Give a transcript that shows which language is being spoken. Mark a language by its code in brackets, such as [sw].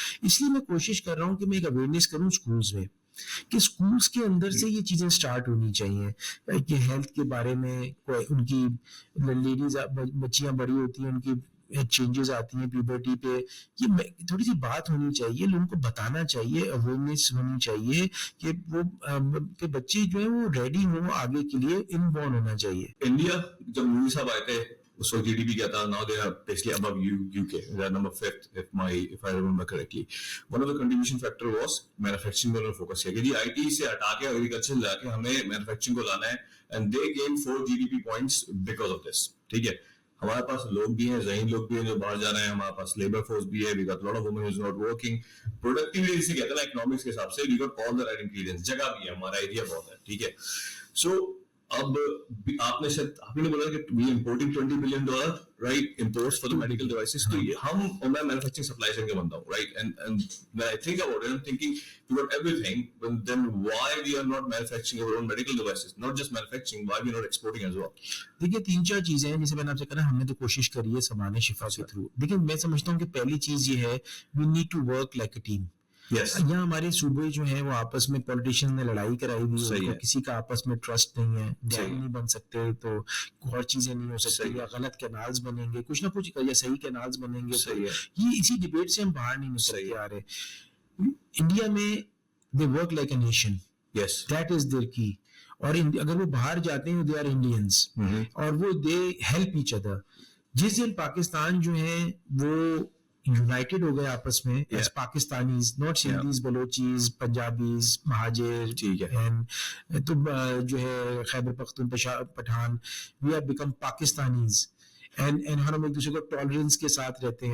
[ur] اس لیے میں کوشش کر رہا ہوں کہ میں ایک اویئرنیس کروں اسکولز میں, کہ اسکولس کے اندر سے یہ چیزیں سٹارٹ ہونی چاہیے کہ ہیلتھ کے بارے میں ان کی لیڈیز بچیاں بڑی ہوتی ہیں, ان کی چینجز آتی ہیں پیوبرٹی پہ, یہ تھوڑی سی بات ہونی چاہیے, لوگوں کو بتانا چاہیے, اویئرنیس ہونی چاہیے کہ وہ کہ بچے جو ہیں وہ ریڈی ہوں آگے کے لیے, ان بورن ہونا چاہیے. انڈیا جب مودی صاحب آئے تھے اس وقت جی ڈی پی کیا تھا, [en] now they are basically above UK, they are number 5th if I remember correctly. One of the contribution factor was manufacturing [ur] per focus کیا کہ جی آئی ٹی سے ہٹا کے ایگریکلچر لا کے ہمیں مینوفیکچرنگ کو لانا ہے, [en] and they gained 4 GDP points because of this. [ur] ٹھیک ہے, ہمارے پاس لوگ بھی ہیں, ذہین لوگ بھی ہیں جو باہر جا رہے ہیں, ہمارے پاس لیبر فورس بھی ہے, [en] we got a lot of women who is not working. [ur] Productivity جسے کہتے ہیں نا اکنامکس کے حساب سے, [en] we got all the right ingredients, [ur] جگہ بھی ہے, ہمارا ایریا بہت ہے, ٹھیک ہے. سو اب آپ نے شاید آپ نے بولا کہ [en] we importing $20 billion right imports for the medical devices. [ur] تو یہ ہم میں مینوفیکچرنگ سپلائی چین کا بنتا ہوں, [en] right, and when I think about it I'm thinking we got everything, but then why we are not manufacturing our own medical devices, not just manufacturing, why we are not exporting as well. [ur] دیکھیے 3-4 چیزیں ہیں جیسے میں نے آپ سے کہا, ہم نے تو کوشش کری ہے سامان شفا کے تھرو. دیکھیں میں سمجھتا ہوں کہ پہلی چیز یہ ہے [en] we need to work like a team. [ur] یہاں ہمارے صوبے جو ہیں وہ آپس میں پولیٹیشین نے لڑائی کرائی ہوئی ہے, کسی کا آپس میں ٹرسٹ نہیں ہے, ڈیم نہیں بن سکتے تو اور چیزیں نہیں ہو سکتی, یا غلط کینالز بنیں گے کچھ نہ کچھ, یا صحیح کینالز بنیں گے. یہ اسی ڈیبیٹ سے ہم باہر نہیں نکل کے آ رہے. انڈیا میں [en] They work like a nation, that is their key. [ur] اور اگر وہ باہر جاتے ہیں [en] they are Indians, [ur] اور وہ [en] They help each other. [ur] جس دن پاکستان جو ہے وہ یونائٹڈ ہو گئے آپس میں as Pakistanis, not Sindhis, Baluchis, Punjabis, مہاجر, تو جو ہے Khyber Pakhtunkhwa, Pathan, [en] we have become Pakistanis, and [ur] ہم ایک دوسرے کو ٹالرنس کے ساتھ رہتے ہیں.